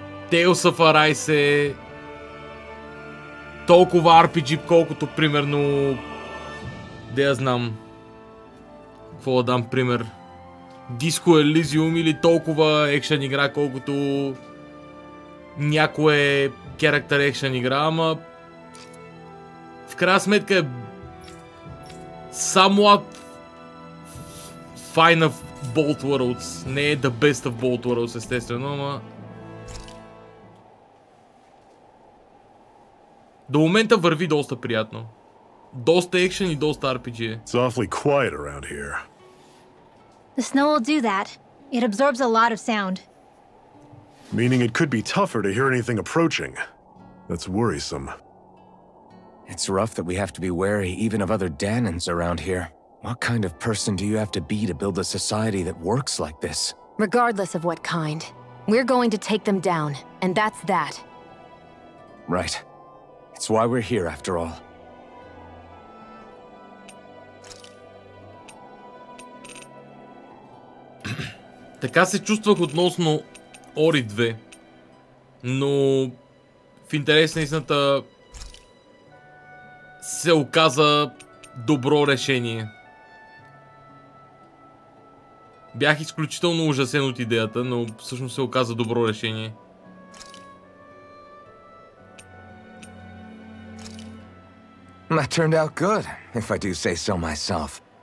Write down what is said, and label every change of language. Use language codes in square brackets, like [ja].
[bg] Tales of Arise е толкова RPG, колкото, примерно, да я знам, какво да дам пример, Disco Elysium или толкова екшен игра, колкото някое character екшен игра, ама в крайна сметка е [en] somewhat fine of both worlds. [bg] Не е [en] the best of both worlds, [bg] естествено, ама... До момента върви доста приятно. Доста екшен и доста RPG. [en] It's awfully quiet around here. The snow will do that. It absorbs a lot of sound. Meaning it could be tougher to hear anything approaching. That's worrisome. It's rough that we have to be wary even of other Danans around here. What kind of person do you have to be to build a society that works like this? Regardless of what kind, we're going to take them down, and that's that. Right. It's why we're here, after all. [bg] Така се чувствах относно Ori 2, но в интерес на истината се оказа добро решение. Бях изключително ужасен от идеята, но всъщност се оказа добро решение. [en] That turned out good, if I do say so myself.